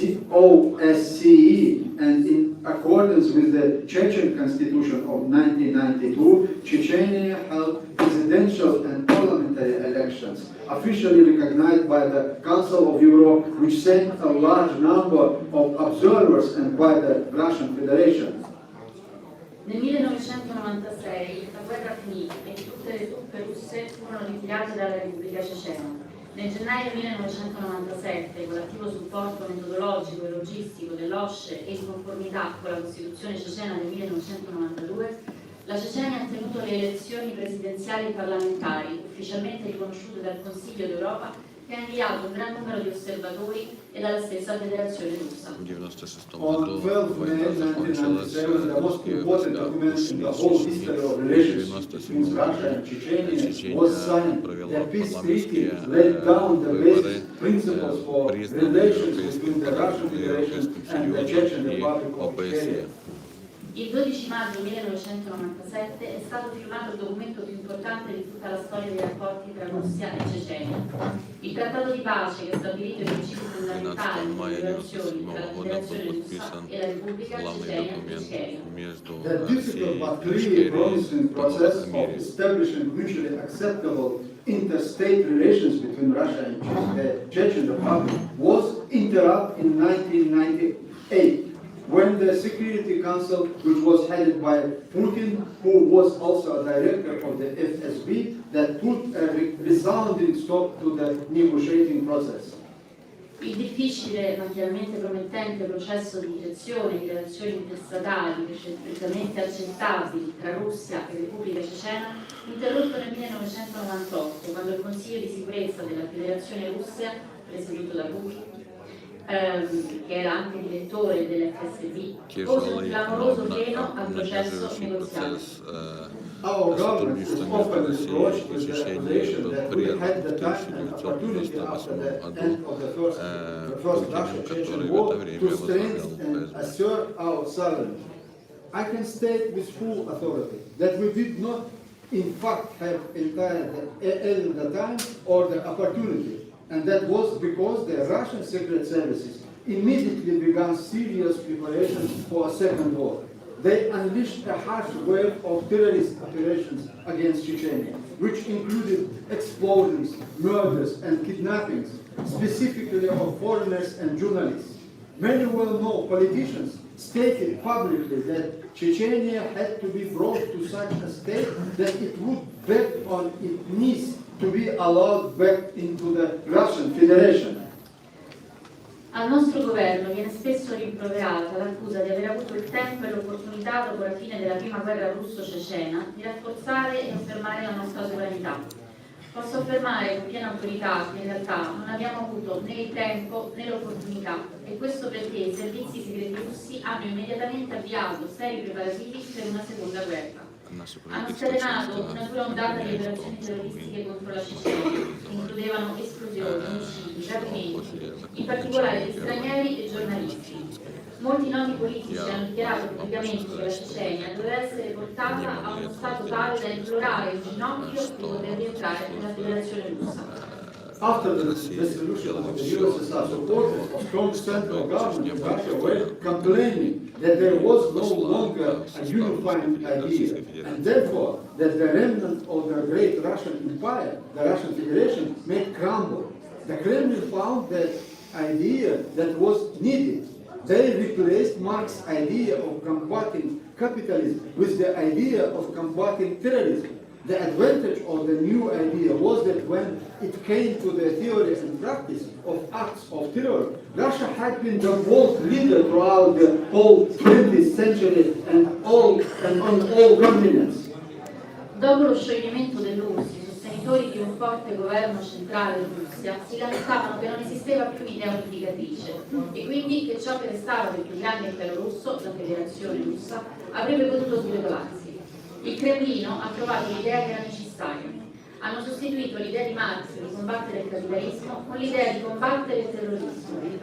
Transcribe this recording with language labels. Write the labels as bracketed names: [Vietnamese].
[English] OSCE, and in accordance with the Chechen Constitution of 1992, Chechnya held presidential and parliamentary elections, officially recognized by the Council of Europe, which sent a large number of observers, and by the Russian Federation. [Italian] Nel 1996 la guerra finì e tutte le truppe russe furono ritirate dalla Repubblica Cecena. Nel gennaio 1997, con l'attivo supporto metodologico e logistico dell'OSCE e in conformità con la Costituzione cecena del 1992, la Cecenia ha tenuto le elezioni presidenziali e parlamentari, ufficialmente riconosciute dal Consiglio d'Europa, che ha inviato un gran numero di osservatori e dalla stessa Federazione Russa. [English] On 12 May 1997, the most important document in the whole history of relations between Russia and Chechnya was signed. The peace treaty laid down the basic principles for relations between the Russian Federation and the Chechen Republic of Chechnya. [Italian] Il 12 maggio 1997 è stato firmato il documento più importante di tutta la storia dei rapporti tra Russia e Cecenia. Il trattato di pace che ha stabilito i principi fondamentali delle relazioni tra la Federazione Russa e la Repubblica Cecenia. [English] The difficult but clearly promising process of establishing mutually acceptable interstate relations between Russia and the Chechen Republic was interrupted in 1998. When the Security Council, which was headed by Putin, who was also a director of the FSB, that put a resounding stop to the negotiating process. [Italian] Il difficile ma chiaramente promettente processo di direzione di relazioni interstatali reciprocamente accettabili tra Russia e Repubblica Cecena, interrotto nel 1998, quando il Consiglio di sicurezza della Federazione Russa, presieduto da Putin, che era anche direttore dell'FSB, pose un clamoroso freno al processo negoziale. [English] Our government is often reproached with the accusation that we had the time and opportunity after the end of the first Russia-Chechen war to strengthen and assert our sovereignty. I can state with full authority that we did not, in fact, have either the time or the opportunity. And that was because the Russian secret services immediately began serious preparations for a second war. They unleashed a harsh wave of terrorist operations against Chechnya, which included explosions, murders, and kidnappings, specifically of foreigners and journalists. Many well-known politicians stated publicly that Chechnya had to be brought to such a state that it would beg on its knees to be allowed back into the Russian Federation. [Italian] Al nostro governo viene spesso rimproverata l'accusa di aver avuto il tempo e l'opportunità, dopo la fine della prima guerra russo-cecena, di rafforzare e affermare la nostra sovranità. Posso affermare con piena autorità che in realtà non abbiamo avuto né il tempo né l'opportunità, e questo perché i servizi segreti russi hanno immediatamente avviato seri preparativi per una seconda guerra. Hanno scatenato una dura ondata di operazioni terroristiche contro la Cecenia, che includevano esplosioni, omicidi, rapimenti, in particolare di stranieri e giornalisti. Molti noti politici hanno dichiarato pubblicamente che la Cecenia doveva essere portata a uno stato tale da implorare in ginocchio di poter rientrare nella Federazione Russa. [English] After the dissolution of the USSR, supporters of strong central government in Russia were complaining that there was no longer a unifying idea, and therefore that the remnant of the great Russian Empire, the Russian Federation, may crumble. The Kremlin found that idea that was needed. They replaced Marx's idea of combating capitalism with the idea of combating terrorism. The advantage of the new idea was that when it came to the theory and practice of acts of terror, Russia had been the world leader throughout the whole 20th century and on all continents. [Italian] Dopo lo scioglimento dell'URSS, i sostenitori di un forte governo centrale in Russia si lamentavano che non esisteva più un'idea unificatrice e quindi che ciò che restava del più grande impero russo, la Federazione Russa, avrebbe potuto sgretolarsi. Il Cremlino ha trovato l'idea che era necessaria. Hanno sostituito l'idea di Marx di combattere il capitalismo con l'idea di combattere il terrorismo.